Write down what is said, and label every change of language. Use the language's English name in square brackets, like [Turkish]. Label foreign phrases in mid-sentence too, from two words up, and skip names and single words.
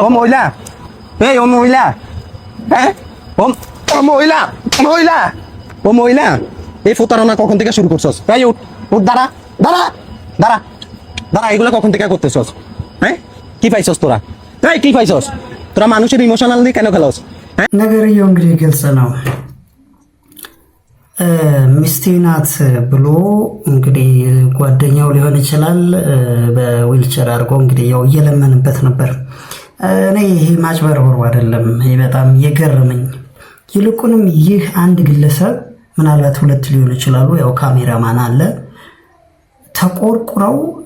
[Bangla] ও মহিলা, এই ও মহিলা, হ্যাঁ ও মহিলা এই প্রতারণা কখন থেকে শুরু করছস? এই উঠ দাঁড়া এগুলো কখন থেকে করতেছস? হ্যাঁ কি পাইছস তোরা? কি পাইছস তোরা? মানুষের ইমোশনাল দিয়ে কেন খেলাস? [Amharic] ነገርየው እንግዲህ ግልጽ ነው። ሚስቴ ናት ብሎ እንግዲህ ጓደኛው ሊሆን ይችላል በዊልቸር አድርጎ እንግዲህ ያው እየለመንበት ነበር። እኔ ይሄ ማጭበርበሩ አይደለም፣ ይሄ በጣም የገረመኝ ይልቁንም ይህ አንድ ግለሰብ ምናልባት ሁለት ሊሆን ይችላሉ፣ ያው ካሜራማን አለ፣ ተቆርቁረው